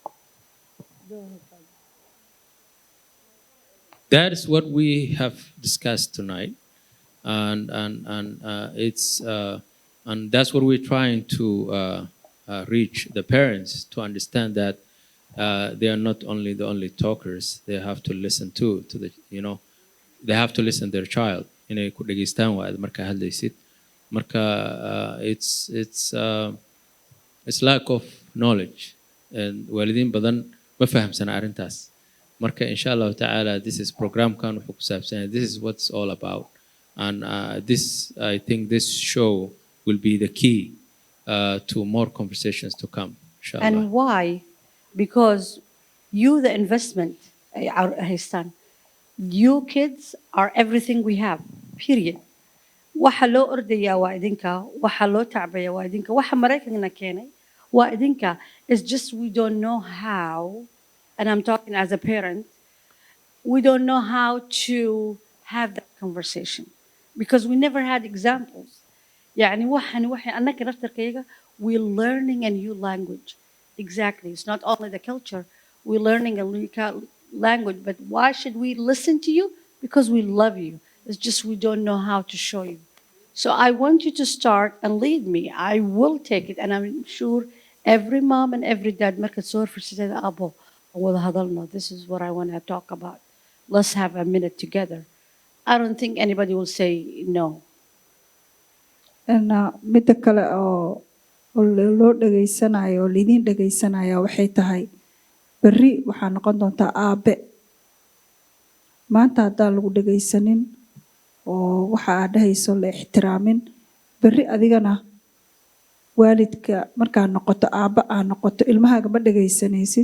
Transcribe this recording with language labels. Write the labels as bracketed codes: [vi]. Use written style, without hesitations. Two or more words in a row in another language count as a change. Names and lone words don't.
[en] That is what we have discussed tonight, and that's what we're trying to reach the parents to understand that they are not only the only talkers. They have to listen to the, you know, they have to listen to their child. [so] Inay ku dhageystaan waad marka hadlaysid. Marka [en] it's lack of knowledge, and [so] waalidiin badan ma fahamsana arrintaas. Marka [ar] إن شاء الله تعالى, [en] this is program [so] kan wuxuu ku saabsan yahay. [en] This is what it's all about, and I think this show will be the key to more conversations to come, inshallah. And why? Because you, the investment, Histan, you kids are everything we have, period. [so] Waxa loo ordaya waa idinka, waxa loo tacbaya waa idinka, waxa Maraykanna keenay waa idinka. [en] It's just we don't know how, and I'm talking as a parent, we don't know how to have that conversation because we never had examples. [so] يعني waxay annaka naftarkayga, [en] we're learning a new language. Exactly. It's not only the culture. We're learning a new language. But why should we listen to you? Because we love you. It's just we don't know how to show you. So I want you to start and lead me. I will take it. And I'm sure every mom and every dad, this is what I want to talk about. Let's have a minute together. I don't think anybody will say no. [so] And midda kale oo loo dhageysanayo oo lidin dhageysanaya waxay tahay berri waxaa noqon doontaa aabe. Maanta haddaan lagu dhageysanin oo waxa aad dhahayso la ixtiraamin, berri adigana waalidka markaa noqoto aabba aa noqoto ilmahaaga ma dhageysanaysid.